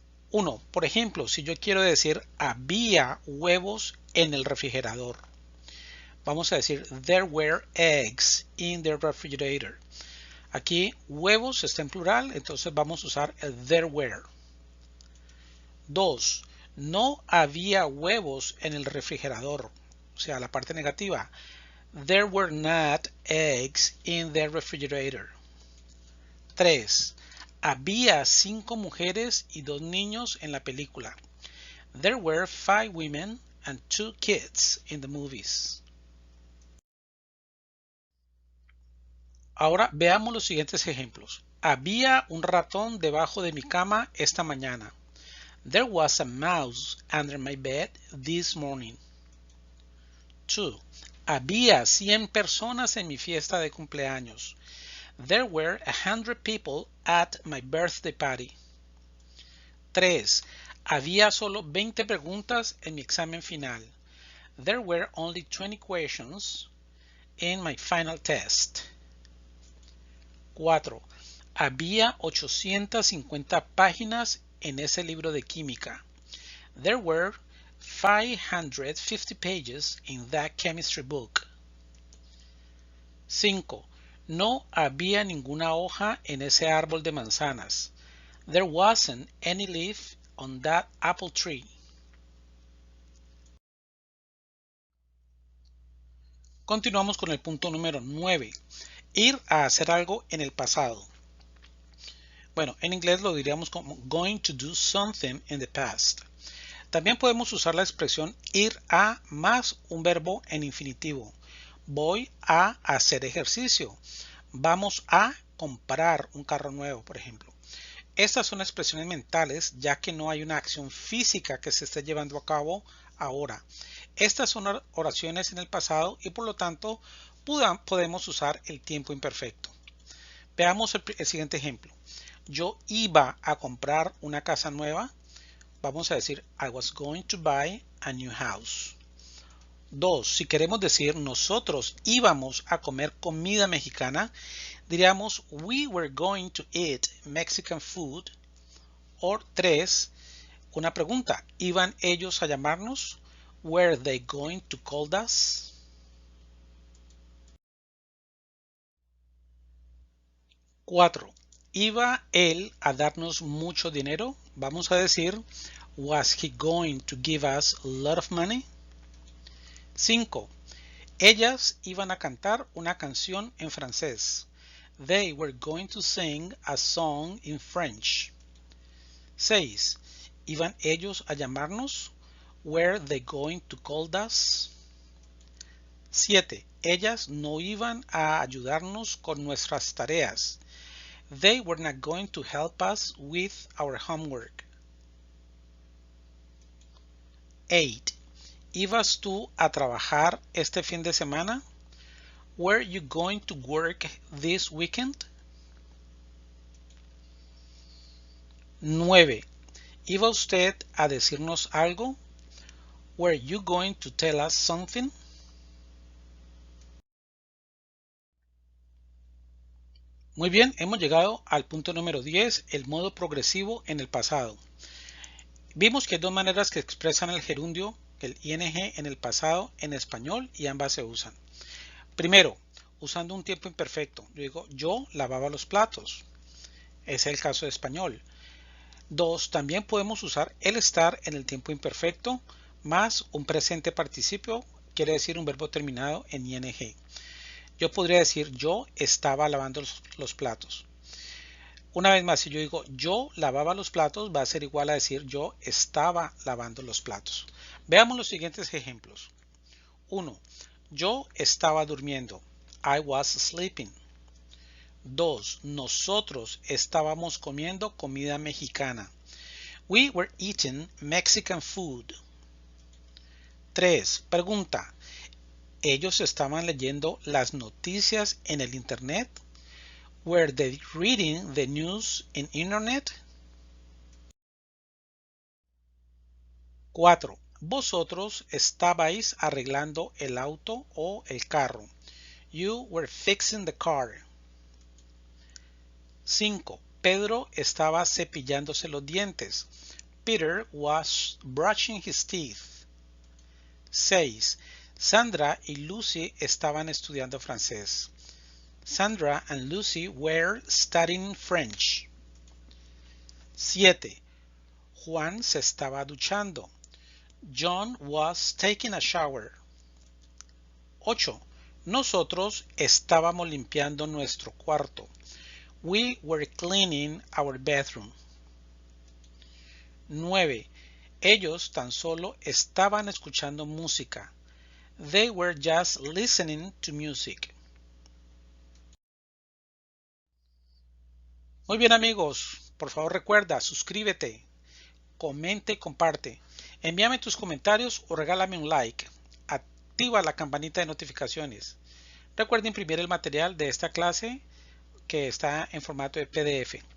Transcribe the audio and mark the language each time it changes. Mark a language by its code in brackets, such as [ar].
[es] 1. Por ejemplo, si yo quiero decir había huevos en el refrigerador, vamos a decir [en] there were eggs in the refrigerator. [es] Aquí huevos está en plural, entonces vamos a usar el there were. 2. No había huevos en el refrigerador, o sea, la parte negativa. [en] There were not eggs in the refrigerator. [es] 3. Había 5 mujeres y 2 niños en la película. [en] There were 5 women and 2 kids in the movies. [es] Ahora veamos los siguientes ejemplos. Había un ratón debajo de mi cama esta mañana. [en] There was a mouse under my bed this morning. [es] 2. Había 100 personas en mi fiesta de cumpleaños. [en] There were 100 people at my birthday party. [es] 3. Había solo 20 preguntas en mi examen final. [en] There were only 20 questions in my final test. [es] 4. Había 850 páginas en ese libro de química. [en] There were 550 pages in that chemistry book. [es] 5. No había ninguna hoja en ese árbol de manzanas. [en] There wasn't any leaf on that apple tree. [es] Continuamos con el punto número 9. Ir a hacer algo en el pasado. Bueno, en inglés lo diríamos como [en] going to do something in the past. [es] También podemos usar la expresión ir a más un verbo en infinitivo. Voy a hacer ejercicio. Vamos a comprar un carro nuevo, por ejemplo. Estas son expresiones mentales, ya que no hay una acción física que se esté llevando a cabo ahora. Estas son oraciones en el pasado y por lo tanto podemos usar el tiempo imperfecto. Veamos el siguiente ejemplo. Yo iba a comprar una casa nueva. Vamos a decir [en] I was going to buy a new house. [es] 2. Si queremos decir nosotros íbamos a comer comida mexicana, diríamos [en] we were going to eat Mexican food. [es] O 3. Una pregunta, ¿iban ellos a llamarnos? [en] Were they going to call us? [es] 4. ¿Iba él a darnos mucho dinero? Vamos a decir [en] was he going to give us a lot of money? [es] 5. Ellas iban a cantar una canción en francés. [en] They were going to sing a song in French. 6. [es] ¿Iban ellos a llamarnos? [en] Were they going to call us? [es] 7. Ellas no iban a ayudarnos con nuestras tareas. [en] They were not going to help us with our homework. [es] 8. ¿Ibas tú a trabajar este fin de semana? [en] Were you going to work this weekend? [es] 9. ¿Iba usted a decirnos algo? [en] Were you going to tell us something? [es] Muy bien, hemos llegado al punto número 10, el modo progresivo en el pasado. Vimos que hay dos maneras que expresan el gerundio, el ing en el pasado en español y ambas se usan. Primero, usando un tiempo imperfecto. Yo digo, yo lavaba los platos. Es el caso de español. 2. También podemos usar el estar en el tiempo imperfecto más un presente participio, quiere decir un verbo terminado en ing. Yo podría decir yo estaba lavando los platos. Una vez más, si yo digo yo lavaba los platos, va a ser igual a decir yo estaba lavando los platos. Veamos los siguientes ejemplos. 1. Yo estaba durmiendo. [en] I was sleeping. [es] 2. Nosotros estábamos comiendo comida mexicana. [en] We were eating Mexican food. [es] 3. Pregunta. ¿Ellos estaban leyendo las noticias en el internet? [en] Were they reading the news in internet? [es] 4. Vosotros estabais arreglando el auto o el carro. [en] You were fixing the car. 5. [es] Pedro estaba cepillándose los dientes. [en] Peter was brushing his teeth. [es] 6. Sandra y Lucy estaban estudiando francés. [en] Sandra and Lucy were studying French. [es] 7. Juan se estaba duchando. [en] John was taking a shower. [es] 8. Nosotros estábamos limpiando nuestro cuarto. [en] We were cleaning our bedroom. [es] 9. Ellos tan solo estaban escuchando música. [en] They were just listening to music. [es] Muy bien amigos, por favor recuerda, suscríbete, comenta y comparte. Envíame tus comentarios o regálame un like. Activa la campanita de notificaciones. Recuerda imprimir el material de esta clase que está en formato de PDF.